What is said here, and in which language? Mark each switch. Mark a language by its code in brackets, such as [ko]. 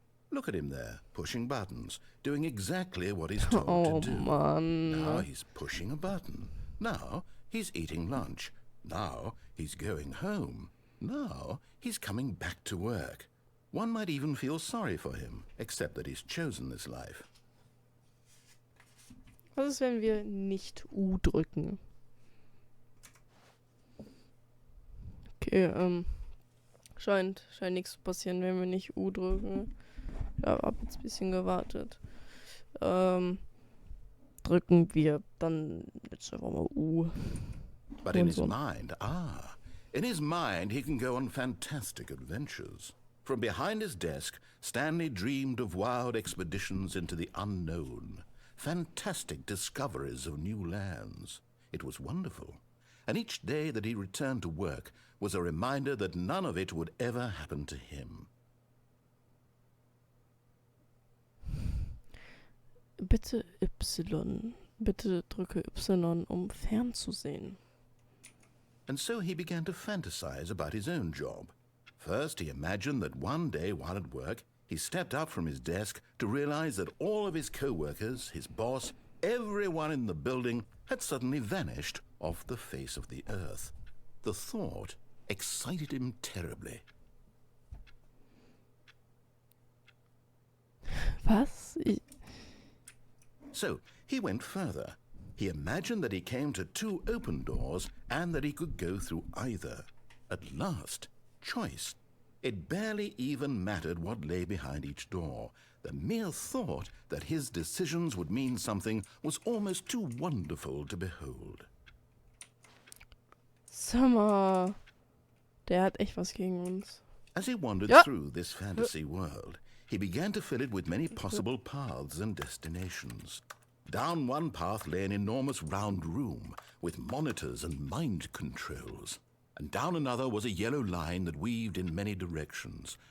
[en] Look at him there, pushing buttons, doing exactly what he's told to do. Man. Now he's pushing a button. Now he's eating lunch. Now he's going home. Now he's coming back to work. One might even feel sorry for him, except that he's chosen this life. [de] Was ist, wenn wir nicht U drücken? Okay, scheint nichts zu passieren, wenn wir nicht U drücken. Ja, hab jetzt ein bisschen gewartet. Drücken wir dann jetzt einfach mal U. [en] But in his mind, he can go on fantastic adventures. From behind his desk, Stanley dreamed of wild expeditions into the unknown, fantastic discoveries of new lands. It was wonderful, and each day that he returned to work was a reminder that none of it would ever happen to him. [de] Bitte Y. Bitte drücke Y, um fernzusehen. [en] And so he began to fantasize about his own job. First, he imagined that one day while at work, he stepped up from his desk to realize that all of his co-workers, his boss, everyone in the building had suddenly vanished off the face of the earth. The thought excited him terribly. [de] Was? [en] So he went further. He imagined that he came to two open doors and that he could go through either. At last, choice. It barely even mattered what lay behind each door. The mere thought that his decisions would mean something was almost too wonderful to behold. [de] Sag mal, der hat echt was gegen uns. [en] As he wandered through this fantasy world, he began to fill it with many possible paths and destinations. Down one path lay an enormous round room with monitors and mind controls. And down another was a yellow line that weaved in many directions.